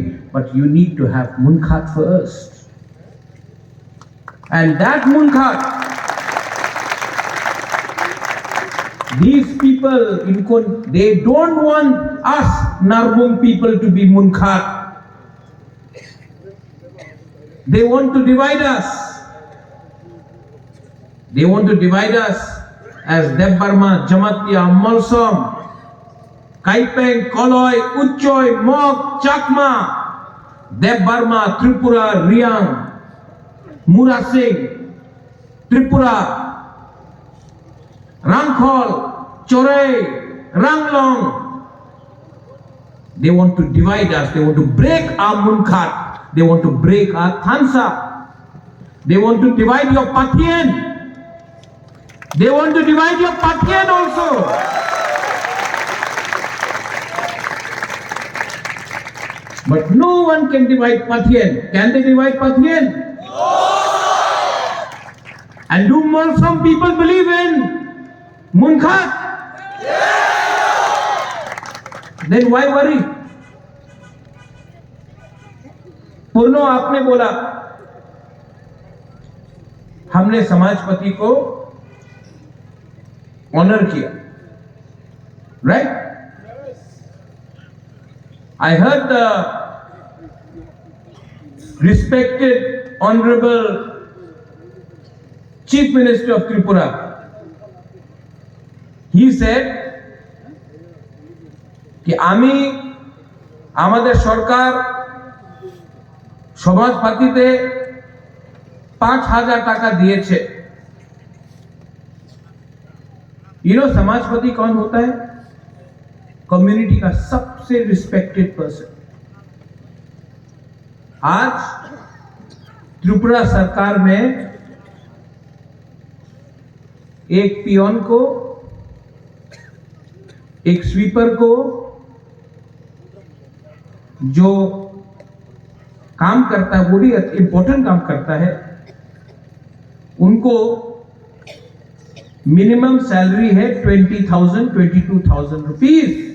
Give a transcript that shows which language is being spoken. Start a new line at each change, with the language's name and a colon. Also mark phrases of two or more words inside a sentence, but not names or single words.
English: But you need to have munkhat first. And that munkhat, these people, they don't want us Narbung people to be munkhat. They want to divide us. They want to divide us as Debbarma, Jamatya, Malsom, Kaipeng, Koloi, Uchoi, Mok, Chakma, Debbarma, Tripura, Riang, Murasing, Tripura, Rangkhol, Chorei, Ranglong. They want to divide us. They want to break our munkhat. They want to break our thansa. They want to divide your patien. They want to divide your patien also. But no one can divide patien. Can they divide patien? And do more some people believe in munkhat? Then why worry?
Hindi: पूर्णो आपने बोला हमने समाजपति को ऑनर किया,
English: right? I heard the respected honorable Chief Minister of Tripura, he said कि
Bangla: আমি আমাদের সরকার সমাজপাতিতে 5,000 টাকা দিয়েছে।
English: You know
Hindi: समाजपति कौन होता है? कम्युनिटी का सबसे
English: respected person.
Hindi: आज त्रिपुरा सरकार में एक पियोन को, एक स्वीपर को, जो काम करता है वो भी इंपॉर्टेंट काम करता है, उनको
English: minimum salary
Hindi: है 20,000 22,000 रुपीज।